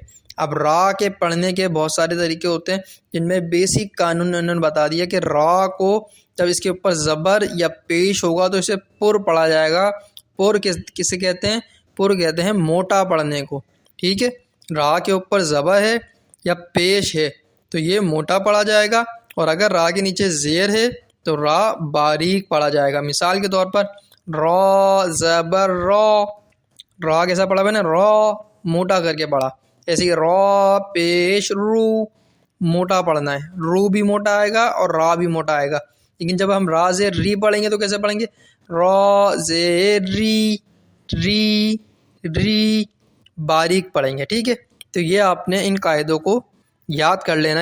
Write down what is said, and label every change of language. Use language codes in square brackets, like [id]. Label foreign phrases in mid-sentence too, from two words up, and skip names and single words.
[ur] اب را کے پڑھنے کے بہت سارے طریقے ہوتے ہیں، جن میں بیسک قانون انہوں نے بتا دیا کہ را کو جب اس کے اوپر زبر یا پیش ہوگا تو اسے پر پڑھا جائے گا. پر کسے کہتے ہیں؟ پر کہتے ہیں موٹا پڑھنے کو. ٹھیک ہے، را کے اوپر زبر ہے یا پیش ہے تو یہ موٹا پڑھا جائے گا، اور اگر را کے نیچے زیر ہے تو را باریک پڑھا جائے گا. مثال کے طور پر را زبر را، را کیسا پڑھا میں نے؟ را موٹا کر کے پڑھا. ایسے ہی را پیش رو، موٹا پڑھنا ہے، رو بھی موٹا آئے گا اور را بھی موٹا آئے گا. لیکن جب ہم را زیر ری پڑھیں گے تو کیسے پڑھیں گے؟ را زیر ری، ری ری باریک پڑھیں گے. ٹھیک ہے، تو یہ آپ نے ان قاعدوں کو یاد کر لینا.